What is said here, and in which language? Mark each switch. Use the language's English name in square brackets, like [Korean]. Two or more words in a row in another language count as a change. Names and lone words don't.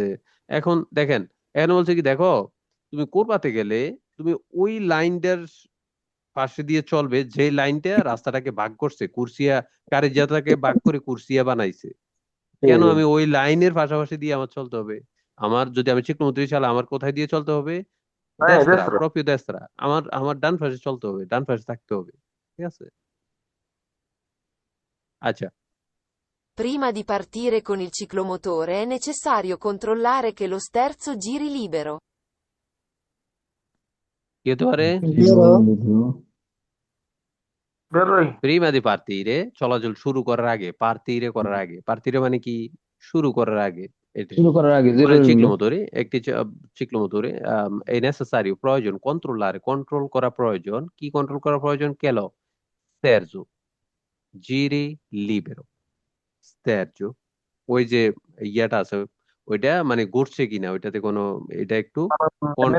[Bangla] এখন দেখেন, এখন বলছে কি, দেখো তুমি কোরবাতে গেলে তুমি ওই লাইনটার পাশে দিয়ে চলবে যে লাইনটা রাস্তাটাকে ভাগ করছে, কুরসিয়া কারিজাতাকে ভাগ করে কুরসিয়া বানাইছে, জি, কেন জি। আমি ওই লাইনের পাশাপাশি দিয়ে আমার চলতে হবে? আমার যদি আমি চিকনমন্ত্রী চালাই, আমার কোথায় দিয়ে চলতে হবে? হ্যাঁ, দেস্ত্রা, দেশরা। [Italian] proprio destra, [Bangla] আমার আমার ডান পাশে চলতে হবে, ডান পাশে থাকতে হবে, ঠিক আছে? আচ্ছা, [Italian] Prima di partire con il ciclomotore è necessario controllare che lo sterzo giri libero. [Bangla] কি হতে পারে? বেরো। বেরোই। [Italian] prima di partire, [Bangla] চলাচল শুরু করার আগে, পার্তিরে করার আগে, পার্তিরে মানে কি, শুরু করার আগে, এটা শুরু করার আগে মানে জরুরি হলো চিকলোমোটরে একটি চিকলোমোটরে এই নেসেসারি প্রয়োজন, কন্ট্রোল করা প্রয়োজন, কি কন্ট্রোল করা প্রয়োজন, [Italian] che lo sterzo giri libero, [Bangla] স্তেরজো, ওই যে ইয়াটা আছে, ওইটা মানে ঘুরছে কিনা ওইটাতে কোনো, এটা একটু